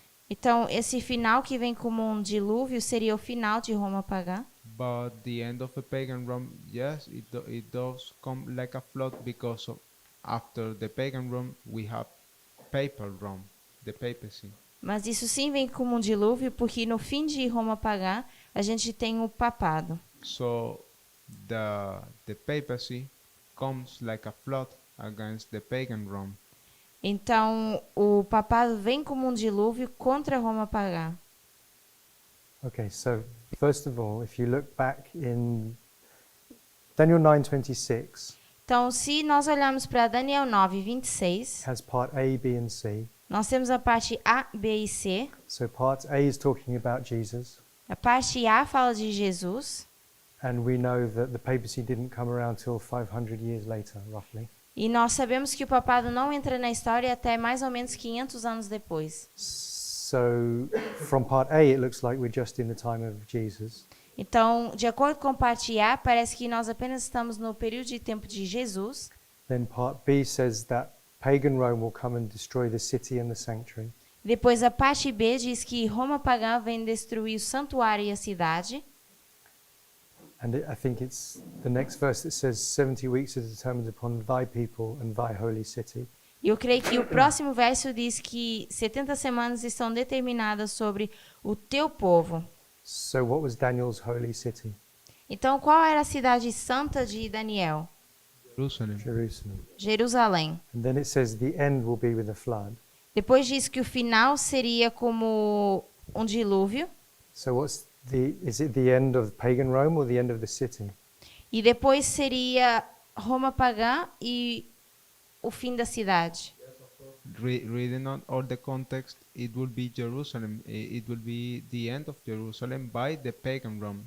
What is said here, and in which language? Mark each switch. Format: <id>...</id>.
<pt>Então, esse final que vem como um dilúvio seria o final de Roma pagã.</pt> <en>But the end of the pagan Rome, yes, it does come like a flood, because after the pagan Rome we have papal Rome, the papacy.</en> <pt>Mas isso sim vem como um dilúvio, porque no fim de Roma pagã a gente tem o papado.</pt> <en>So the papacy comes like a flood against the pagan Rome.</en> <pt>Então, o papado vem como um dilúvio contra Roma pagã.</pt> <en>Okay, so first of all, if you look back in Daniel 9:26,</en> <pt>Então, se nós olharmos para Daniel 9:26,</pt> <en>has part A, B, and C.</en> <pt>nós temos a parte A, B e C.</pt> <en>So part A is talking about Jesus,</en> <pt>A parte A fala de Jesus,</pt> <en>and we know that the papacy didn't come around till 500 years later, roughly.</en> <pt>e nós sabemos que o papado não entra na história até mais ou menos 500 anos depois.</pt> <en>So from part A, it looks like we're just in the time of Jesus.</en> <pt>Então, de acordo com parte A, parece que nós apenas estamos no período de tempo de Jesus.</pt> <en>Then part B says that pagan Rome will come and destroy the city and the sanctuary.</en> <pt>Depois, a parte B diz que Roma pagã vem destruir o santuário e a cidade.</pt> <en>And I think it's the next verse that says 70 weeks are determined upon thy people and thy holy city.</en> <pt>E eu creio que o próximo verso diz que 70 semanas estão determinadas sobre o teu povo.</pt> <en>So what was Daniel's holy city?</en> <pt>Então, qual era a cidade santa de Daniel?</pt> <en>Jerusalem. Jerusalem.</en> <pt>Jerusalém.</pt> <en>And then it says the end will be with a flood.</en> <pt>Depois diz que o final seria como um dilúvio.</pt> <en>So is it the end of pagan Rome or the end of the city?</en> <pt>E depois seria Roma pagã e o fim da cidade.</pt> <en>Reading on all the context, it will be Jerusalem. It will be the end of Jerusalem by the pagan Rome.</en>